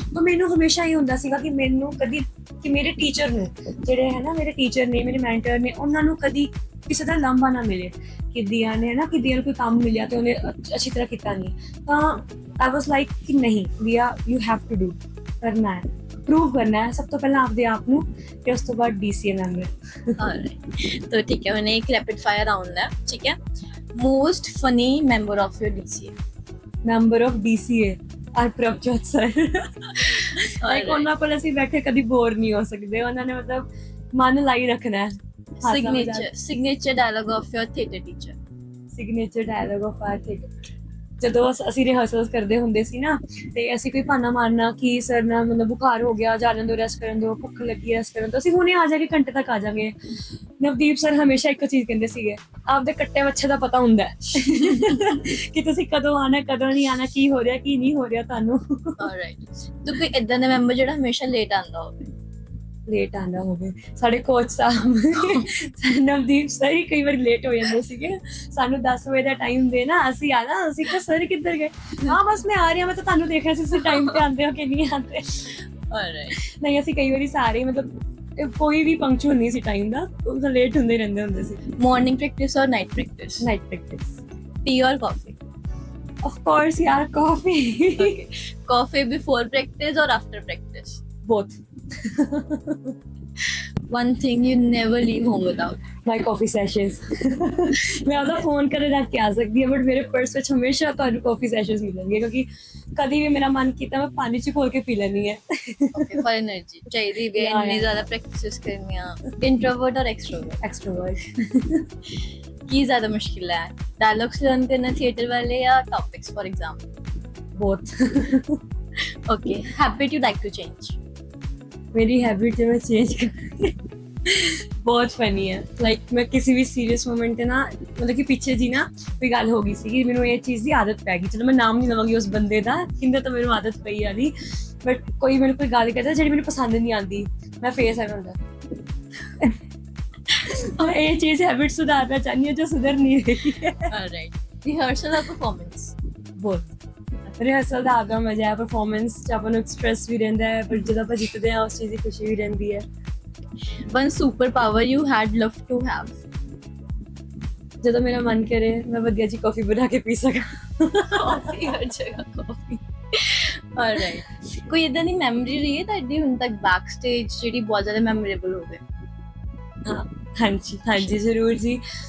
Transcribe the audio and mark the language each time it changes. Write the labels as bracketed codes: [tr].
[pa] ਤਾਂ ਮੈਨੂੰ ਹਮੇਸ਼ਾ ਇਹ ਹੁੰਦਾ ਸੀਗਾ ਕਿ ਮੈਨੂੰ ਕਦੀ ਕਿ ਮੇਰੇ ਟੀਚਰ ਨੂੰ, ਜਿਹੜੇ ਹੈ ਨਾ ਮੇਰੇ ਟੀਚਰ ਨੇ, ਮੇਰੇ ਮੈਂਟਰ ਨੇ, ਉਹਨਾਂ ਨੂੰ ਕਦੀ ਕਿਸੇ ਦਾ ਲਾਂਭਾ ਨਾ ਮਿਲੇ ਕਿ ਦੀਆ ਨੇ, ਹੈ ਨਾ, ਕਿ ਦੀਆ ਨੂੰ ਕੋਈ ਕੰਮ ਮਿਲਿਆ ਤੇ ਉਹਨੇ ਅੱਛੀ ਤਰ੍ਹਾਂ ਕੀਤਾ ਨਹੀਂ। ਤਾਂ [en] I was like [pa] ਕਿ ਨਹੀਂ ਦੀਆ, [en] you have to do, [pa] ਕਰਨਾ ਹੈ, ਪ੍ਰੂਵ ਕਰਨਾ ਹੈ, ਸਭ ਤੋਂ ਪਹਿਲਾਂ ਆਪਦੇ ਆਪ ਨੂੰ, ਤੇ ਉਸ ਤੋਂ ਬਾਅਦ DCA ਮੈਂਬਰ। ऑलराइट, तो ठीक है, मैंने एक रैपिड फायर राउंड है, ठीक है। [en] Most funny member of your DCA? [pa] Member of DCA R Prabhjot sir. Like ਉਹਨਾਂ ਕੋਲ ਅਸੀਂ ਬੈਠੇ ਕਦੀ ਬੋਰ ਨਹੀਂ ਹੋ ਸਕਦੇ, ਉਹਨਾਂ ਨੇ ਮਤਲਬ ਮਨ ਲਾਈ ਰੱਖਣਾ ਹੈ। [en] Signature dialogue of your theatre teacher? [pa] Signature dialogue of R theatre, ਜਦੋਂ ਅਸੀਂ ਰਿਹਰਸਲਸ ਕਰਦੇ ਹੁੰਦੇ ਸੀ ਨਾ, ਤੇ ਅਸੀਂ ਕੋਈ ਬਹਾਨਾ ਮਾਰਨਾ ਕਿ ਸਰ ਨਾ ਮਤਲਬ ਬੁਖਾਰ ਹੋ ਗਿਆ, ਜਾ ਲੈਣ ਦਿਓ, ਰੈਸਟ ਕਰਨ ਦਿਓ, ਭੁੱਖ ਲੱਗੀ ਰੈਸਟ ਕਰਨ ਦਿਓ, ਅਸੀਂ ਹੁਣੇ ਆ ਜਾਗੇ, ਘੰਟੇ ਤੱਕ ਆ ਜਾਵਾਂਗੇ। ਨਵਦੀਪ ਸਰ ਹਮੇਸ਼ਾ ਇੱਕੋ ਚੀਜ਼ ਕਹਿੰਦੇ ਸੀਗੇ, ਆਪਦੇ ਕੱਟੇ ਵੱਛੇ ਦਾ ਪਤਾ ਹੁੰਦਾ ਕਿ ਤੁਸੀਂ ਕਦੋਂ ਆਣਾ, ਕਦੋਂ ਨਹੀਂ ਆਣਾ, ਕੀ ਹੋ ਰਿਹਾ ਕੀ ਨਹੀਂ ਹੋ ਰਿਹਾ ਤੁਹਾਨੂੰ। ऑलराइट, तो कोई इदां दा मैंबर ਜਿਹੜਾ ਹਮੇਸ਼ਾ ਲੇਟ ਆਂਦਾ ਹੋਵੇ? ਲੇਟ ਆਂਦਾ ਹੋਵੇ? ਸਾਡੇ ਕੋਚ ਸਾਹਿਬ ਨਵਦੀਪ ਸਰ ਹੀ ਕਈ ਵਾਰੀ ਲੇਟ ਹੋ ਜਾਂਦੇ ਸੀਗੇ। ਸਾਨੂੰ 10 ਵਜੇ ਦਾ ਟਾਈਮ ਦੇਣਾ, ਅਸੀਂ ਆਣਾ, ਅਸੀਂ ਕਿਹਾ ਸਰ ਕਿੱਧਰ ਗਏ? ਹਾਂ ਬਸ ਮੈਂ ਆ ਰਹੀ ਹਾਂ, ਮੈਂ ਤਾਂ ਤੁਹਾਨੂੰ ਦੇਖ ਰਿਹਾ ਸੀ ਤੁਸੀਂ ਟਾਈਮ ਤੇ ਆਉਂਦੇ ਹੋ ਕਿ ਨਹੀਂ ਆਉਂਦੇ। [en] alright, [pa] ਨਹੀਂ ਅਸੀਂ ਕਈ ਵਾਰੀ ਸਾਰੇ ਮਤਲਬ ਕੋਈ ਵੀ ਪੰਕਚੁਅਲ ਨਹੀਂ ਸੀ ਟਾਈਮ ਦਾ, ਉਹ ਤਾਂ ਲੇਟ ਹੁੰਦੇ ਰਹਿੰਦੇ ਹੁੰਦੇ ਸੀ। [en] Morning practice और night practice? Night practice. Tea और coffee? Of course ਯਾਰ, coffee. Coffee before practice और after practice? Both. One thing you never leave home without? My coffee sessions. [pa] ਮੈਂ ਆਪਦਾ ਫੋਨ ਕਰੇ ਰੱਖ ਕੇ ਆ ਸਕਦੀ ਹਾਂ, ਬਟ ਮੇਰੇ ਪਰਸ ਵਿੱਚ ਹਮੇਸ਼ਾ ਤੁਹਾਨੂੰ ਕਾਫੀ ਸੈਸ਼ਨਸ ਮਿਲਣਗੇ, ਕਿਉਂਕਿ ਕਦੀ ਵੀ ਮੇਰਾ ਮਨ ਕੀਤਾ ਮੈਂ ਪਾਣੀ 'ਚ ਘੋਲ ਕੇ ਪੀ ਲੈਣੀ ਹੈ। [en] Okay, for energy [hi] चाहिए भी, [en] Yeah, [hi] इतनी [en] yeah. [hi] ज़्यादा प्रैक्टिस करनी है। इंट्रोवर्ट और एक्सट्रोवर्ट? [en] Extrovert. [hi] की ज़्यादा मुश्किल है, डायलॉग्स लर्न करना थिएटर वाले या topics for exam? [en] Both. Okay, habit you like to change? [hi] मेरी हैबिट जो मैं चेंज कर बहुत फनी है। लाइक मैं किसी भी सीरियस मोमेंट [pa] ਤੇ ਨਾ ਮਤਲਬ ਕਿ ਪਿੱਛੇ ਜੀ ਨਾ ਕੋਈ ਗੱਲ ਹੋ ਗਈ ਸੀ ਕਿ ਮੈਨੂੰ ਇਹ ਚੀਜ਼ ਦੀ ਆਦਤ ਪੈ ਗਈ, ਚਲੋ ਮੈਂ ਨਾਮ ਨਹੀਂ ਲਵਾਂਗੀ ਉਸ ਬੰਦੇ ਦਾ ਕਿੰਦਾ, ਤਾਂ ਮੈਨੂੰ ਆਦਤ ਪਈ ਆ ਦੀ, ਬਟ ਕੋਈ ਮੈਨੂੰ ਕੋਈ ਗੱਲ ਕਰਦਾ ਜਿਹੜੀ ਮੈਨੂੰ ਪਸੰਦ ਨਹੀਂ ਆਉਂਦੀ, ਮੈਂ ਫੇਸ ਐਵੇਂ ਹੁੰਦਾ। और ਇਹ ਚੀਜ਼ ਹੈਬਿਟ ਸੁਧਾਰਨਾ ਚਾਹੁੰਦੀ ਹਾਂ ਜੋ ਸੁਧਰ ਨਹੀਂ ਰਹੀ ਹੈ। [en] Alright, rehearsal or performance? [pa] ਬਹੁਤ ਰਿਹਰਸਲ ਦਾ ਆਪਦਾ ਮਜ਼ਾ ਹੈ, ਪਰਫਾਰਮੈਂਸ 'ਚ ਆਪਾਂ ਨੂੰ ਸਟ੍ਰੈਸ ਵੀ ਰਹਿੰਦਾ ਹੈ, ਪਰ ਜਦੋਂ ਆਪਾਂ ਜਿੱਤਦੇ ਹਾਂ ਉਸ ਚੀਜ਼ ਦੀ ਖੁਸ਼ੀ ਵੀ ਰਹਿੰਦੀ ਹੈ। [en] One superpower you had loved to have? [pa] ਜਦੋਂ ਮੇਰਾ ਮਨ ਕਰੇ ਮੈਂ ਵਧੀਆ ਜੀ ਕਾਫੀ ਬਣਾ ਕੇ ਪੀ ਸਕਾਂ। ਕਾਫੀ, ਹਰ ਜਗ੍ਹਾ ਕਾਫੀ। Alright, ਕੋਈ ਇਦਾਂ ਦੀ ਮੈਮਰੀ ਰਹੀ ਹੈ ਤੁਹਾਡੀ ਹੁਣ ਤੱਕ ਬੈਕ ਸਟੇਜ ਜਿਹੜੀ ਬਹੁਤ ਜ਼ਿਆਦਾ ਮੈਮੋਰੇਬਲ ਹੋਵੇ? ਹਾਂਜੀ ਜ਼ਰੂਰ ਜੀ।